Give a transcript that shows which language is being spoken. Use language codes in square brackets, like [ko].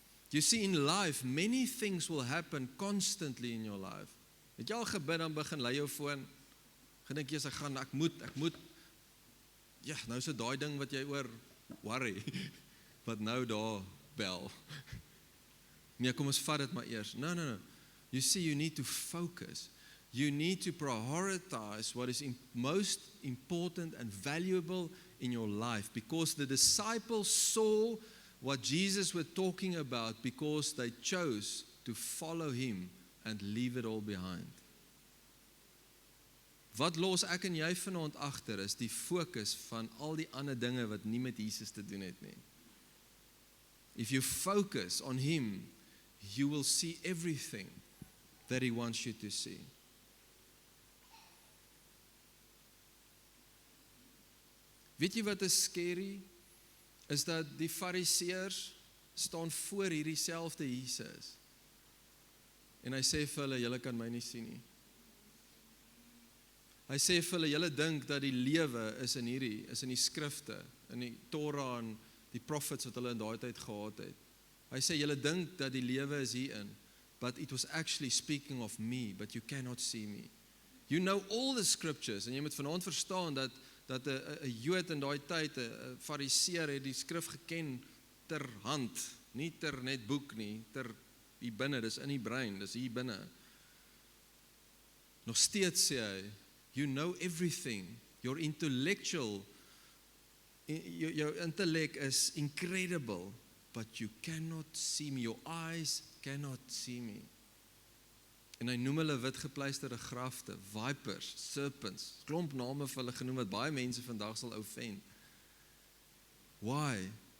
[en] You see, in life, many things will happen constantly in your life. [af] Het jy al gebid, dan begin lei jou foon, gedink jy, ek moet, ja, nou so daai ding wat jy oor worry, wat nou daar bel. Nee, kom ons vat dit maar eers. No. [en] You see, you need to focus. You need to prioritize what is most important and valuable in your life, because the disciples saw what Jesus was talking about because they chose to follow him and leave it all behind. [af] Wat los ek en jy vanaand agter is die fokus van al die ander dinge wat nie met Jesus te doen het nie. [en] If you focus on him, you will see everything that he wants you to see. [af] Weet jy wat is scary? Is dat die Fariseërs staan voor hierdie selfde Jesus. En hy sê vir hulle, julle kan my nie sien nie. Hy sê vir hulle, julle dink dat die lewe is in die skrifte, in die Torah en die prophets wat hulle in daai tyd gehad het. Hy sê, julle dink dat die lewe is hierin, [en] but it was actually speaking of me, but you cannot see me. You know all the scriptures, [af] en jy moet vanaand verstaan dat 'n Jood in daai tyd, 'n Fariseer het die skrif geken ter hand, nie ter net boek nie, ter hier binne, dis in die brein, dis hier binne. Nog steeds sê hy, [en] you know everything, your intellectual, your intellect is incredible, but you cannot see me, your eyes cannot see me. [af] En hy noem hulle witgepleisterde grafte, vipers, serpents, klomp name vir hulle genoem wat baie mense vandag sal offend. Why?